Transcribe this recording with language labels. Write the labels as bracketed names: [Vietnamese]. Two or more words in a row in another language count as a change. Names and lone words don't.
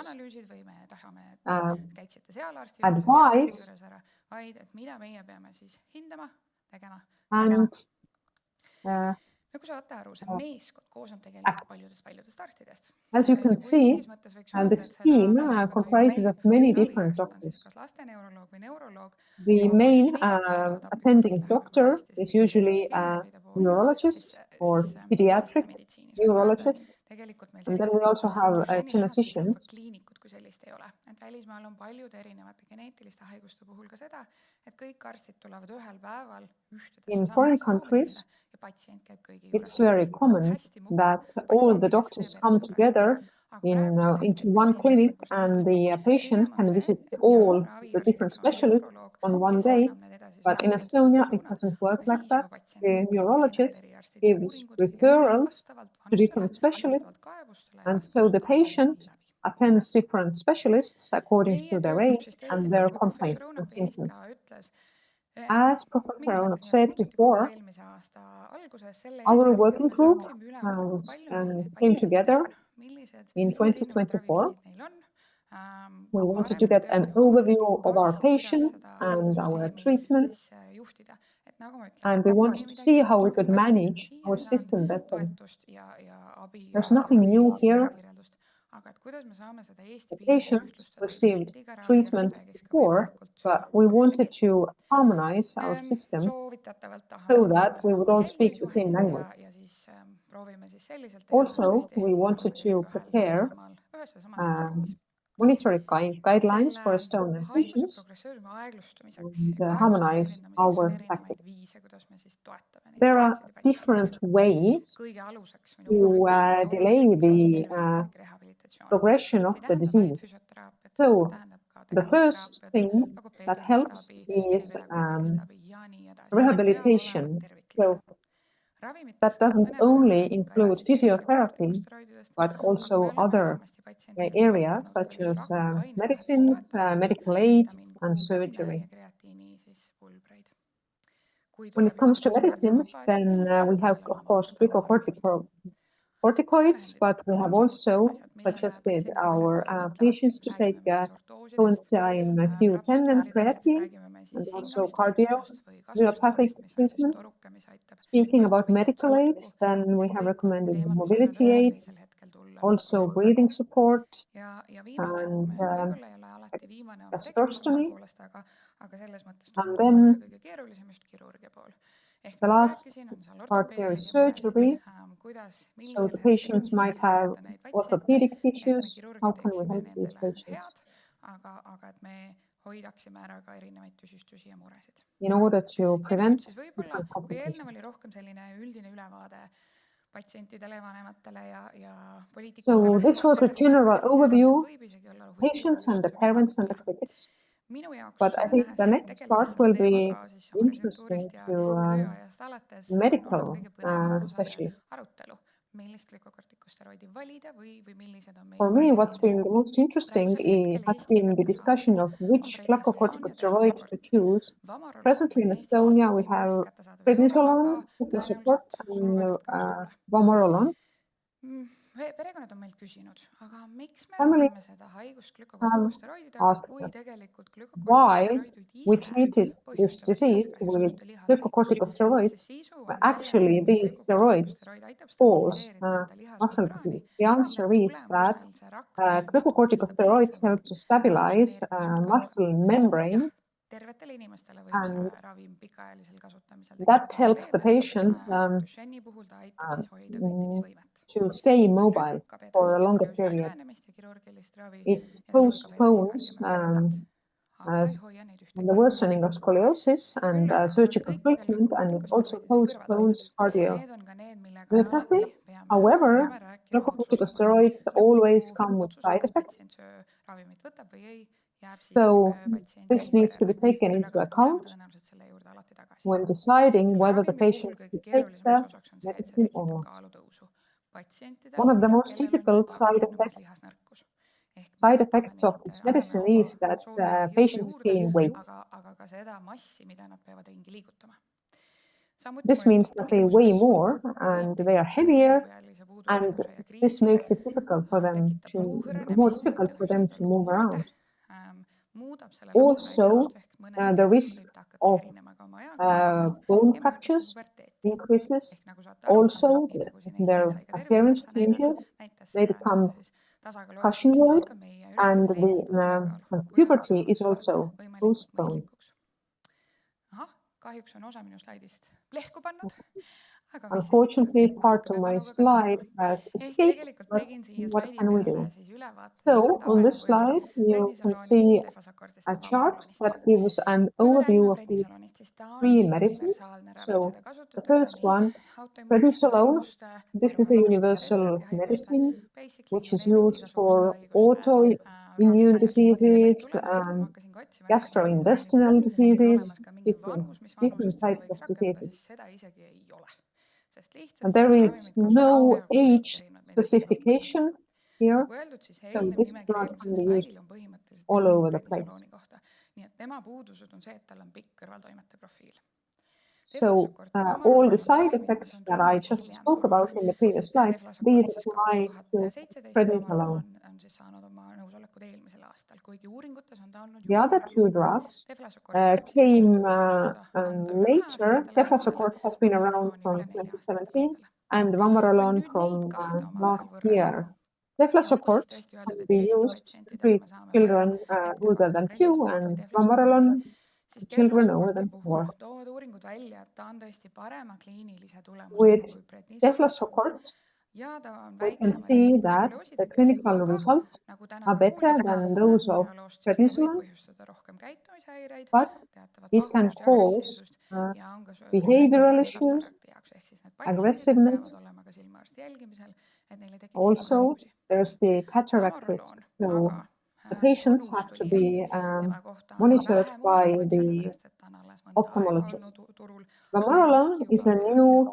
[English] assess, [Estonian] analüüsid või me tahame, et uh, käiksite seal arsti juures ja seal arsti [English] advise, [Estonian] juures ära, vaid et mida meie peame siis hindama, tegema. [English] and uh, [Estonian] Nagu saate aru, see meeskond koosneb tegelikult [English] act. [Estonian] paljudest arstidest. [English] As you [Estonian] Ja [English] can [Estonian] kui [English] see, [Estonian] mingis mõttes võiks öelda, [English] this [Estonian] et seda [English] team [Estonian] meeskonda [English] comprises of [Estonian] juhib [English] many different [Estonian] raviarst, on siis [English] doctors. [Estonian] kas lasteneuroloog või neuroloog, [English] The [Estonian] samamoodi [English] main [Estonian] geneetikud tulevad appi, kui asi [English] attending [Estonian] läheb juba [English] doctor [Estonian] tõesti [English] is [Estonian] siis keerukate [English] usually a [Estonian] geeniravide poole, [English] neurologist or [Estonian] siis [English] pediatric [Estonian] lastemeditsiinis võib öelda, et [English] neurologist. [Estonian] tegelikult meil [English] And then [Estonian] sellist [English] we [Estonian] nagu [English] also have [Estonian] Duchenne'i [English] geneticians. [Estonian] nähtusinfokliinikut kui sellist ei ole. Et välismaal on paljude erinevate geneetiliste haiguste puhul ka seda, et kõik arstid tulevad ühel päeval ühtedesse [English] In foreign [Estonian] samadesse [English] countries, [Estonian] ruumidesse ja patsient käib kõigi [English] it's [Estonian] juures. [English] very common [Estonian] Hästi mugab, [English] that all the [Estonian] patsiendikeskne ja [English] doctors come [Estonian] peresõbralik. [English] together [Estonian] Aga praegusel [English] into [Estonian] hetkel meil [English] one [Estonian] sellist [English] clinic [Estonian] võimekust ei [English] and [Estonian] ole. [English] the patient [Estonian] Pigem on [English] can [Estonian] see, [English] visit [Estonian] et jah, [English] all the different [Estonian] raviarstiks on [English] specialists [Estonian] neuroloog, [English] on one [Estonian] kes [English] day. [Estonian] annab need edasised [English] But in [Estonian] soovitused [English] Estonia, [Estonian] ja [English] it [Estonian] suunad, [English] doesn't work [Estonian] aga [English] like [Estonian] siis [English] that. [Estonian] juba patsient [English] The [Estonian] käib kõik erinevad [English] neurologist [Estonian] eriarstid ja [English] gives [Estonian] uuringud ja neist [English] referrals [Estonian] vastavalt [English] to [Estonian] vanusele, [English] different [Estonian] vastavalt [English] specialists, [Estonian] kaebustele ja [English] and so [Estonian] vastavalt [English] the [Estonian] sellele, mida [English] patient [Estonian] on läbi. [English] attends different specialists according [Estonian] Meie [English] to their [Estonian] töögrupp [English] age [Estonian] siis tõesti, [English] and their [Estonian] nagu ka [English] professor complaints and [Estonian] Õunap ennist [English] symptoms. [Estonian] ka ütles, [English] As Professor [Estonian] mingis [English] Onov [Estonian] mõttes [English] said [Estonian] kutsuti kokku [English] before, [Estonian] eelmise aasta alguses selle [English] our [Estonian] eesmärgiga, et [English] working [Estonian] me [English] group [Estonian] saaksime ülevaade, kui palju meil neid [English] came [Estonian] patsiente [English] together [Estonian] on, millised [English] in [Estonian] erinevad [English] 2024. [Estonian] raviviisid neil on. [English] We wanted to [Estonian] Varem oli [English] get an [Estonian] tõesti hoomata, et [English] overview of [Estonian] kas [English] our [Estonian] ja kuidas [English] patients [Estonian] seda [English] and our [Estonian] süsteemi [English] treatment, [Estonian] siis juhtida. Et nagu ma ütlen, [English] and we wanted [Estonian] meie [English] to [Estonian] midagi [English] see [Estonian] ei [English] how we [Estonian] juhtu, [English] could [Estonian] need patsiendid on [English] manage our [Estonian] siiani saanud [English] system better. [Estonian] toetust ja abi [English] There's [Estonian] ja [English] nothing new [Estonian] raviviisidest [English] here. [Estonian] kirjeldust. Aga et kuidas me saame seda Eesti [English] The [Estonian] piirides [English] patients [Estonian] ühtlustada, [English] received [Estonian] et iga raviarst [English] treatment [Estonian] räägiks ka [English] before, [Estonian] võimalikult [English] but we [Estonian] ühte [English] wanted [Estonian] keelt. [English] to harmonize our system [Estonian] Soovitatavalt tahame [English] so [Estonian] siis [English] that [Estonian] luua [English] we would [Estonian] samamoodi [English] all speak the same [Estonian] jälgimisjuhendit [English] language. [Estonian] ja siis proovime siis selliselt teha, et [English] Also, [Estonian] tõesti [English] we wanted [Estonian] oleme [English] to [Estonian] kõik [English] prepare [Estonian] ühes ja samas inforuumis. [English] monitoring guidelines [Estonian] Selle [English] for Estonian [Estonian] haiguse [English] patients [Estonian] progressiooni aeglustumiseks [English] and [Estonian] ehk haiguste [English] harmonize [Estonian] leevendamiseks on [English] our [Estonian] erinevaid [English] tactics. [Estonian] viise, kuidas me siis toetame neid [English] There are [Estonian] inimesi ja patsiente. [English] different ways [Estonian] Kõige aluseks või [English] to [Estonian] number üks kõige [English] delay [Estonian] olulisemaks on [English] the [Estonian] tervisekäik rehabilitatsioon. [English] progression of [Estonian] see ei [English] the [Estonian] tähenda vaid [English] disease. [Estonian] füsioteraapiat, see [English] So [Estonian] tähendab ka [English] the first [Estonian] tegevusteraapiat, [English] thing that [Estonian] logopeedilist [English] helps [Estonian] abi, [English] is [Estonian] eripedagoogilist abi ja nii edasi, et see peab olema [English] rehabilitation. [Estonian] terviklik. [English] So [Estonian] Ravimitest [English] that doesn't [Estonian] mõnevõrra [English] only [Estonian] räägin ka [English] include [Estonian] edaspidi [English] physiotherapy, [Estonian] glükokortikosteroididest, [English] but [Estonian] aga me [English] also [Estonian] oleme [English] other [Estonian] enamasti patsientidele [English] areas [Estonian] soovitanud ka [English] such [Estonian] just [English] as [Estonian] raku ainevahetuse [English] medicines, [Estonian] toetamiseks [English] medical aid, [Estonian] vitamiin [English] and [Estonian] Q10 [English] surgery. [Estonian] ja kreatiini siis pulbreid. Kui [English] When it [Estonian] tuleb [English] comes to [Estonian] juurde [English] medicines, [Estonian] homöopaatid, [English] then [Estonian] siis [English] we have, [Estonian] sellel on [English] of course, [Estonian] omakorda oma ravimid. [English] glucocorticoids, [Estonian] Ravivahendid, [English] but we have [Estonian] mõnusad [English] also [Estonian] asjad, millele [English] suggested [Estonian] patsiendid väga [English] our [Estonian] palju mõtlevad. [English] patients to take [Estonian] Räägime me siis ortoosidest, [English] coenzyme Q10 and [Estonian] pratostraalidest, [English] creatine, [Estonian] räägime me [English] and [Estonian] siis [English] also cardio [Estonian] hingamistoetusest või [English] homeopathic [Estonian] kasvustaabist, mis on siis [English] treatment. [Estonian] toruke, mis aitab [English] Speaking [Estonian] vaipa [English] about [Estonian] liigutuse [English] medical [Estonian] kokku. [English] aids, then we [Estonian] Need [English] have [Estonian] kõik on [English] recommended the [Estonian] teemad, mis võivad [English] mobility [Estonian] ühel või [English] aids, [Estonian] teisel hetkel tulla [English] also [Estonian] lauale. [English] breathing support [Estonian] Ja viimane, [English] and [Estonian] võib-olla ei ole alati viimane oma [English] gastrostomy. [Estonian] tegevusvõisa poolest, aga selles mõttes [English] And [Estonian] tundub võib-olla [English] then [Estonian] kõige keerulisem just kirurgia pool. Ehk [English] the [Estonian] nagu [English] last [Estonian] rääkisin, on seal [English] part here is [Estonian] ortopeedilisi muresid, [English] surgery. [Estonian] kuidas, [English] So [Estonian] millisel [English] the [Estonian] hetkel ja [English] patients [Estonian] mis [English] might [Estonian] viisil [English] have [Estonian] aidata neid patsiente, [English] orthopedic [Estonian] et me [English] issues. How [Estonian] kirurgina [English] can we [Estonian] teeksime [English] help these [Estonian] nendele [English] patients? [Estonian] head, aga et me hoidaksime ära ka erinevaid tüsistusi ja muresid. [English] In order to [Estonian] Ja nüüd [English] prevent [Estonian] siis võib-olla, kui eelnev oli rohkem selline üldine ülevaade patsientidele, vanematele ja poliitikutele, [English] So this was a [Estonian] selles [English] general [Estonian] kontekstis järgnev [English] overview, [Estonian] võib isegi olla [English] patients [Estonian] huvitavam [English] and the [Estonian] just [English] parents and the [Estonian] meedikutele. [English] critics. [Estonian] Minu jaoks [English] But I think the [Estonian] nähes [English] next [Estonian] tegeldes [English] part [Estonian] selle [English] will be [Estonian] teemaga siis oma [English] interesting [Estonian] residentuurist ja [English] to [Estonian] tööajast alates on olnud [English] medical [Estonian] kõige põnevam osa see [English] specialists. [Estonian] arutelu, millist glükokortikosteroidi valida või millised on meie [English] For me, what's [Estonian] variandid. [English] been the most interesting [Estonian] Praegusel hetkel [English] has [Estonian] Eestis [English] been the discussion [Estonian] kättesaadavad [English] of [Estonian] on [English] which [Estonian] prednisolon ja [English] glucocorticosteroids to [Estonian] deflasoport. [English] choose. [Estonian] Vamarolon [English] Presently in [Estonian] Eestis [English] Estonia, we [Estonian] paikades [English] have [Estonian] kättesaadav ei ole, aga [English] prednisolone, deflasoport, [Estonian] tõenäoliselt [English] and [Estonian] surnuainest ka ei tule. [English] vamorolone. [Estonian] Perekonnad on meilt küsinud, aga miks me ravime [English] Families [Estonian] seda haigust [English] have [Estonian] glükokortikosteroididega, [English] asked [Estonian] kui [English] us [Estonian] tegelikult [English] while [Estonian] glükokortikosteroidid [English] we [Estonian] ise [English] treated this [Estonian] põhjustavad [English] disease with [Estonian] lihaskahjustuste lihashaigust, sest [English] glucocorticosteroids. [Estonian] see sisu on selles, [English] Actually, [Estonian] et [English] these steroids [Estonian] glükokortikosteroid aitab [English] cause [Estonian] stabiliseerida seda [English] muscle [Estonian] lihasmembraani, [English] disease. The [Estonian] mille [English] answer is that [Estonian] tulemusel see rakk püsib natukene [English] glucocorticosteroids [Estonian] stabiilsem [English] help to [Estonian] ja [English] stabilize [Estonian] funktsioneerib pisut kauem. [English] muscle [Estonian] Jah, [English] membrane, [Estonian] tervetele inimestele võib see [English] and [Estonian] ravim pikaajalisel kasutamisel [English] that [Estonian] tekitada [English] helps the [Estonian] probleeme, [English] patient [Estonian] aga Duchenne'i puhul ta aitab siis hoida kõndimisvõimet. [English] to stay [Estonian] Ta [English] mobile [Estonian] lükkab [English] for a [Estonian] edasi [English] longer [Estonian] skolioosi [English] period. [Estonian] süvenemist ja kirurgilist ravi [English] It [Estonian] ja ta lükkab edasi [English] postpones [Estonian] kardiomüopaapiat, aga ta ei hoia neid [English] the [Estonian] ühtegi. [English] worsening of scoliosis and [Estonian] Küll aga on [English] surgical [Estonian] kõikidel [English] treatment, and it also [Estonian] glükokortikosteroididel kõrvaltoimed [English] postpones [Estonian] ja need on ka need, millega me [English] cardiomyopathy. [Estonian] alati peame [English] However, [Estonian] arutama, rääkima, otsustama. [English] glucocorticosteroids always [Estonian] Lõpliku [English] come with [Estonian] otsuse, [English] side [Estonian] kas [English] effects. [Estonian] patsient ravimit võtab või ei, jääb siiski [English] So [Estonian] patsiendi [English] this needs to [Estonian] eriperele. [English] be taken [Estonian] Küll [English] into [Estonian] aga me tuleme [English] account [Estonian] tõenäoliselt selle juurde alati tagasi. [English] when deciding [Estonian] Selle [English] whether the [Estonian] ravimi puhul [English] patient [Estonian] kõige [English] should take [Estonian] keerulisemaks [English] the [Estonian] osaks on see, et see [English] medicine or [Estonian] tekitab [English] not. [Estonian] kaalutõusu patsientidel, [English] One of the most [Estonian] kellel on [English] difficult [Estonian] juba [English] side [Estonian] esinemas [English] effects [Estonian] lihasnõrkus. Ehk me [English] side [Estonian] võtame [English] effects of [Estonian] neilt, [English] this [Estonian] anname [English] medicine [Estonian] oma [English] is that [Estonian] sooviga jõudu [English] patients [Estonian] juurde, [English] gain weight. [Estonian] aga ka seda massi, mida nad peavad ringi liigutama. Samuti [English] This means [Estonian] mõjutab ta [English] that they weigh [Estonian] pidmuskasvu, [English] more [Estonian] võib [English] and they are [Estonian] tekitada [English] heavier, [Estonian] neelipõelise [English] and [Estonian] puudulikkuse ja [English] this [Estonian] kriisi, [English] makes it difficult for them [Estonian] tekitab luu [English] more [Estonian] hõrenemist, võib [English] difficult for them [Estonian] põhjustada [English] to move [Estonian] luumurrade, [English] around. [Estonian] muudab selle lapse [English] Also, [Estonian] välimust ehk mõnel [English] the [Estonian] juhul [English] risk [Estonian] võib ta hakata [English] of [Estonian] erinema ka oma eakaaslastest [English] bone [Estonian] ja mõjutab ka [English] fractures [Estonian] puberteeti. [English] increases. [Estonian] Ehk nagu saate aru, [English] Also, [Estonian] nii nagu siin [English] their [Estonian] Ingrid sai ka [English] appearance [Estonian] tervisekassa [English] changes. [Estonian] näitas [English] They [Estonian] seda [English] become [Estonian] siis tasakaalu otsimist, siis [English] cushion-like, [Estonian] ka meie [English] and [Estonian] üritame eelistada tasakaalu, kuidas me [English] puberty [Estonian] saame [English] is [Estonian] seda [English] also [Estonian] võimalikult [English] postponed. [Estonian] mõistlikuks. Ahah, kahjuks on osa minu slaidist plehku pannud, aga mis siis ikka, [English] Unfortunately, part [Estonian] natuke [English] of [Estonian] peab [English] my [Estonian] valuga [English] slide [Estonian] kasvatama. [English] has [Estonian] Ehk [English] escaped, [Estonian] tegelikult [English] but [Estonian] tegin siia [English] what [Estonian] slaidi [English] can we [Estonian] peale [English] do? [Estonian] siis ülevaate [English] So [Estonian] sellise [English] on [Estonian] tabeli [English] this [Estonian] kujul [English] slide, you can [Estonian] prednisolonist, [English] see [Estonian] deflasakortist [English] a [Estonian] ja [English] chart [Estonian] vamorolonist. [English] that gives an [Estonian] Kui me [English] overview [Estonian] räägime [English] of these [Estonian] prednisolonist, siis ta on [English] three [Estonian] nii [English] medicines. [Estonian] universaalne ravim, [English] So [Estonian] seda [English] the [Estonian] kasutatakse [English] first [Estonian] nii [English] one, [Estonian] autoimmuunsete [English] prednisolone, [Estonian] haiguste, [English] this is a [Estonian] neeruhaiguste ja [English] universal [Estonian] rentardihaiguste, [English] medicine basically which you is name it, used [Estonian] igasuguste [English] for [Estonian] haiguste [English] autoimmune [Estonian] ravimisel. Ja [English] diseases, [Estonian] sellest tulenevalt, kui ma hakkasin ka otsima, et kas prednisoloni [English] gastrointestinal [Estonian] puhul on [English] diseases, [Estonian] olemas ka mingi vanus, mis vanusest seda [English] types [Estonian] võiks [English] of [Estonian] rakendada, [English] diseases. [Estonian] siis seda isegi ei ole. Sest [English] And [Estonian] lihtsalt [English] there [Estonian] seda [English] is [Estonian] ravimit kasutavad [English] no [Estonian] peaaegu kõik [English] age [Estonian] erinevad meditsiinivaldkonnad. [English] specification here, [Estonian] Nagu öeldud, siis [English] so [Estonian] eelnev [English] this [Estonian] nimekiri, [English] drug [Estonian] mis [English] can [Estonian] seal [English] be used [Estonian] slaidil on põhimõtteliselt [English] all [Estonian] peamiselt [English] over the place. [Estonian] prednisolooni kohta. Nii et tema puudused on see, et tal on pikk kõrvaltoimete profiil. [English] So [Estonian] Deflasokort ja [English] all the [Estonian] vamorolon on [English] side [Estonian] ravimid, mis [English] effects [Estonian] on [English] that I [Estonian] tulnud [English] just [Estonian] hiljem [English] spoke [Estonian] turule. [English] about in the previous slide, these [Estonian] Deflasokort siis [English] apply to [Estonian] 2017 ja [English] prednisolone. [Estonian] vamorolon on siis saanud oma nõusolekud eelmisel aastal, kuigi uuringutes on ta olnud [English] The [Estonian] juba [English] other [Estonian] varem. [English] two drugs [Estonian] Deflasokorti võib siis [English] came [Estonian] anda üle [English] later. [Estonian] 2-aastastele lastele, [English] Deflasokort has been around [Estonian] vamoroloni [English] from [Estonian] üle 4-aastastele [English] 2017 [Estonian] lastele. [English] and [Estonian] Kui [English] vamorolone [Estonian] nüüd neid [English] from [Estonian] kahte omavahel [English] last [Estonian] võrrelda [English] year. [Estonian] ja olgu siis [English] Deflasokort [Estonian] tõesti [English] can [Estonian] öeldud, et [English] be [Estonian] Eesti [English] used to [Estonian] patsientidele [English] treat [Estonian] me saame [English] children [Estonian] mõelda ette [English] older [Estonian] pakkuda [English] than 2, [Estonian] prednisoloni või [English] and [Estonian] deflasokorti, [English] vamorolone [Estonian] siis [English] children over [Estonian] deflasokorti [English] than [Estonian] puhul [English] 4. [Estonian] toovad uuringud välja, et ta on tõesti parema kliinilise tulemusega [English] With [Estonian] kui prednisone [English] deflasocort, [Estonian] ja ta on [English] we can [Estonian] väiksema [English] see [Estonian] riskiga [English] that the [Estonian] skolioosidega, [English] clinical [Estonian] aga [English] results [Estonian] nagu täna [English] are [Estonian] me [English] better [Estonian] kuulsime [English] than those of [Estonian] videoloost, siis ta võib [English] prednisolone, [Estonian] põhjustada rohkem käitumishäireid, [English] but [Estonian] teatavat [English] it can [Estonian] pahurust ja [English] cause [Estonian] agressiivsust ja on ka [English] behavioral [Estonian] risk [English] issues, [Estonian] katarakti jaoks, ehk siis need patsiendid [English] aggressiveness. [Estonian] peavad olema ka silmaarsti jälgimisel, et neil ei tekiks [English] Also, [Estonian] silmahaigusi. [English] there's the cataract risk. [Estonian] Vamoroloon [English] So [Estonian] aga [English] the [Estonian] on [English] patients [Estonian] uus [English] have to [Estonian] tulija. [English] be [Estonian] Tema kohta on [English] monitored [Estonian] vähem [English] by [Estonian] uuringuid, [English] the [Estonian] sellepärast et ta on alles mõnda aega olnud [English] ophthalmologist. [Estonian] turul, aga [English] Vamorolone [Estonian] siiski [English] is [Estonian] juba [English] a new